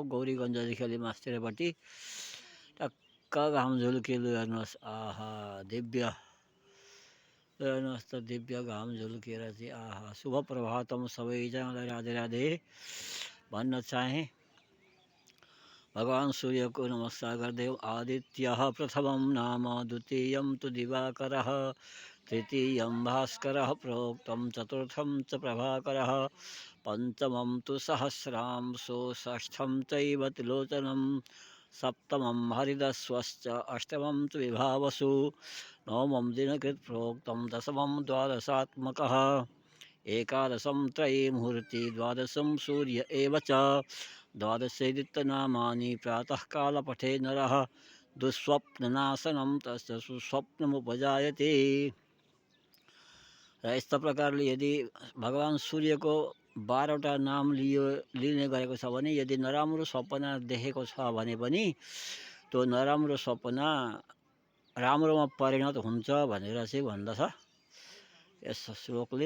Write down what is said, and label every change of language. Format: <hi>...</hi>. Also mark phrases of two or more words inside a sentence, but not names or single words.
<ne>गौरीगञ्जदेखि अलि मास्तिरपट्टि टक्क घाम झुल्किलो हेर्नुहोस्। आहा दिव्य, हेर्नुहोस् त दिव्य घाम झुल्केर चाहिँ। आहा</ne> <sa>शुभ प्रभातम,</sa> <ne>सबैजनालाई राधे राधे भन्न चाहेँ। भगवान् सूर्यको नमस्कार गर्दै</ne> <sa>आदित्यः प्रथमं नाम, द्वितीयं तु दिवाकरः, तृतीयं भास्करः प्रोक्तं, चतुर्थं च प्रभाकरः, पञ्चमं तु सहस्रांशो, षष्ठं चैव त्रिलोचनं, सप्तमं हरिदस्वश्च, अष्टमं तु विभावसु, नवमं दिनकृत् प्रोक्तं, दशमं द्वादशात्मकः, एकादशं त्रयीमुहूर्ति, द्वादशं सूर्य एव च, द्वादशेदित्यनामानि प्रातःकालपठे नरः, दुःस्वप्ननाशनं तस्य सुस्वप्नमुपजायते।</sa> <ne>र यस्ता प्रकारले यदि भगवान् सूर्यको 12वटा नाम लिने गरेको छ भने, यदि नराम्रो सपना देखेको छ भने पनि त्यो नराम्रो सपना राम्रोमा परिणत हुन्छ भनेर चाहिँ भन्दछ यस श्लोकले।</ne>